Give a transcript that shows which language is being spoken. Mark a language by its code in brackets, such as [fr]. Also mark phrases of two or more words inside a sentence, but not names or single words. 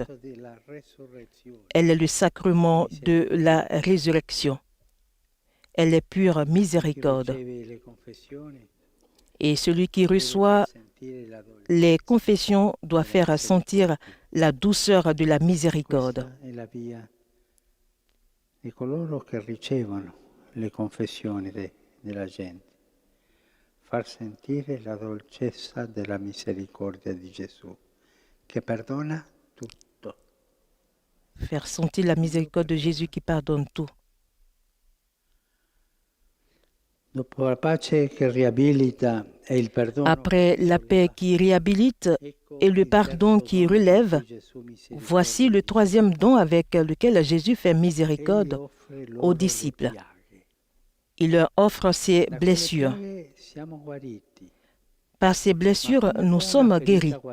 [fr] Elle est le sacrement de la résurrection. Elle est pure miséricorde. Et celui qui reçoit les confessions doit faire sentir la douceur de la miséricorde. [it] Di coloro che ricevono le confessioni della gente, far sentire la dolcezza della misericordia di Gesù, che perdona tutto. [fr] Faire sentir la miséricorde de Jésus qui pardonne tout. [it] Dopo la pace che riabilita e il perdono, [fr] après la paix qui réhabilite et le pardon qui relève, voici le troisième don avec lequel Jésus fait miséricorde aux disciples. Il leur offre ses blessures. Par ces blessures, nous sommes guéris.